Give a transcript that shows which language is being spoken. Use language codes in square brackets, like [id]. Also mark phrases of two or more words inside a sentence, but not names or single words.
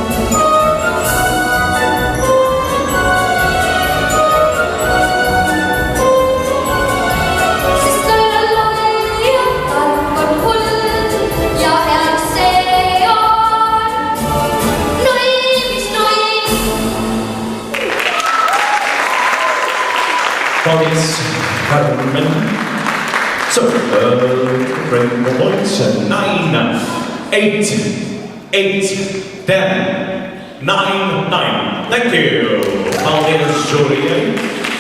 [et] Sest tal on loll ja tark on hull ja hea see on null, mis null. [en] Audience, Harman. So, bring the points. 9, 8, 8, 10, 9, 9. Thank you, audience jury.